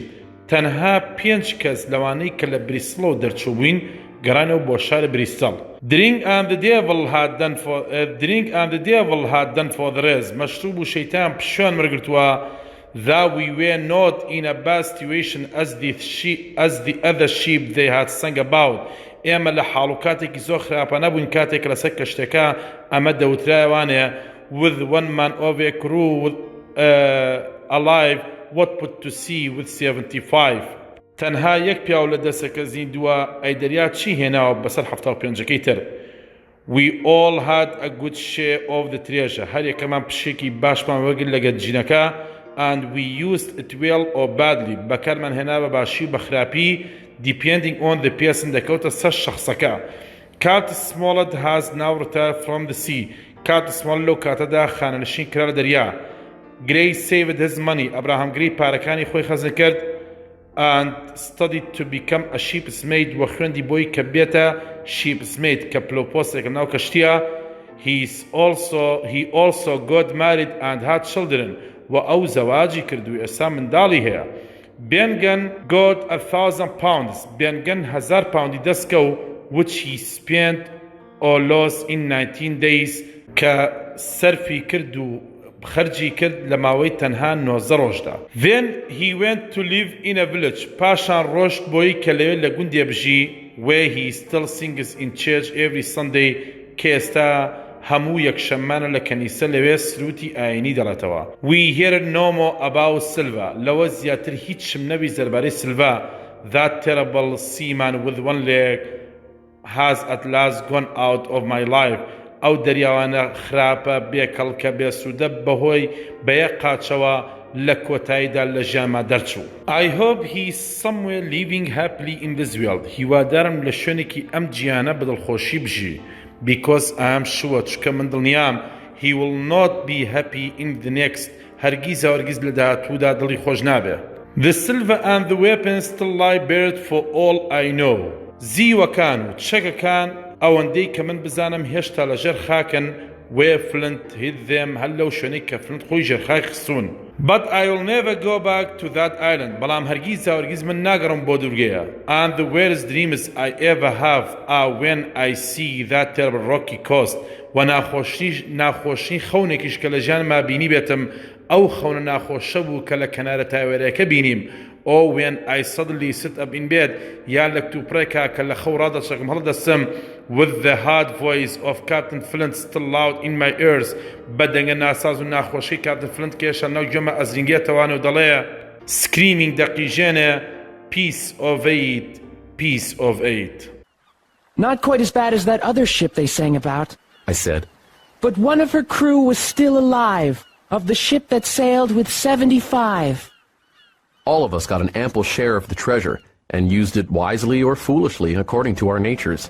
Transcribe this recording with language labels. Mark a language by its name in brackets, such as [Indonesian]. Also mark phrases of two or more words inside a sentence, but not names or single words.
[Central Kurdish] تەنها 5 کەس لەوانەی کە لە بریستڵەوە دەرچوو بووین گەڕانەوە بۆ شاری بریستڵ. [English] Drink and the devil had done for the rest. [Central Kurdish] مەشروب و شەیتان پشوان وەرگرتووە. [English] That we were not in a bad situation as the other sheep they had sung about. [Central Kurdish] ئێمە لە حاڵ و کاتێکی زۆر خراپە نەبووین کاتێک لەسەر کەشتەکە ئەمە دەوترایوانەیە [English] with one man of a crew alive what put to sea with 75. [Central Kurdish] تەنها یەک پیاو لە دەسەکە زیندووە ئەی دەریا چی هێناوە بەسەر 75ەکەی تر. [English] We all had a good share of the treasure. [Central Kurdish] هەر یەکەمان پشێکی باشمان وەرگرت لە گەنجینەکە. [English] And we used it well or badly. [Central Kurdish] بەکارمان هێنا بە باشی و بە خراپی [English] depending on the person [Central Kurdish] دەکەوتە سەر شەخسەکە. [English] Cat Smollett has now retired from the sea. [Central Kurdish] Cat Smollett لەو کاتەدا خانەنشین کرا لە دەریا. [English] Gray saved his money. [Central Kurdish] ئەبراهام گرەی پارەکانی خۆی خەزم کرد [English] and studied to become a sheepsmate [Central Kurdish] و خوێندی بۆی کە بێتە sheepsmate کە پلۆپۆستێکە ناو کەشتیە. [English] He also got married and had children. [Central Kurdish] و ئەو زەواجی کردووی ئێستا منداڵی هەیە. [English] Bengen got 1,000 pounds. [Central Kurdish] Bengen 1000 پاوندی دەستکە و [English] which he spent or lost in 19 days [Central Kurdish] کە سەرفی کرد و خەرجی کرد لە ماوەی تەنها 19 ڕۆژدا. [English] Then he went to live in a village. [Central Kurdish] پاشان ڕۆشت بۆی کە لەوێ لە گوندێ بژی [English] where he still sings in church every Sunday [Central Kurdish] کە ئێستا هەموو یەکشەممانە لە کەنیسە لەوێ سروتی ئاینی دەڵێتەوە. [English] We heard no more about Silva. [Central Kurdish] لەوە زیاتر هیچ شم نەبی دەربارەی Silva. [English] That terrible seaman with one leg has at last gone out of my life. [Central Kurdish] ئەو دەریاوانە خراپە بێکەڵکە بێسوودە بەهۆی بە یەک قاچەوە لە کۆتاییدا لە ژیانما دەرچوو. [English] I hope he is somewhere living happily in this world. [Central Kurdish] هیوادارم لە شوێنێکی ئەم گیانە بەدڵخۆشی بژی. [English] Because I am sure [Central Kurdish] چکە من دڵنیام [English] he will not be happy in the next. [Central Kurdish] هەرگیز هەرگیز لە داهاتوودا دڵی خۆش نابێ. [English] The silver and the weapons still lie buried for all I know. [Central Kurdish] زیوەکان و چەکەکان ئەوەندەی کە من بزانم هێشتا لەژێر خاکن [English] where Flint hid them [Central Kurdish] هەر لەو شوێنەی کە فلنت خۆی ژێرخای خستوون. [English] But I will never go back to that island. [Central Kurdish] بەڵام هەرگیز من ناگەڕم بۆ دوورگەیە. [English] And the weirdest dreams I ever have are when I see that terrible rocky coast. [Central Kurdish] و ناخۆشی خەونێکیش کە لە ژیانما بینی بێتم ئەو خەونە ناخۆشە بوو کە لە کەنارە تاوێرەکە بینیم. [English] Or when I suddenly sit up in bed [Central Kurdish] یان لە کتوپڕێکا کە لە خەو ڕادەچەکم هەڵدەستم [English] with the hard voice of Captain Flint still loud in my ears [Central Kurdish] بەدەنگە ناساز و ناخۆشی Captain Flint کێشە ناو گوێمە ئەزرینگێتەوانە و دەڵێ screaming دەقیژێنێ [English] piece of eight, piece of eight. Not quite as bad as that other ship they sang about, I said. but one of her crew was still alive, of the ship that sailed with 75. All of us got an ample share of the treasure and used it wisely or foolishly according to our natures.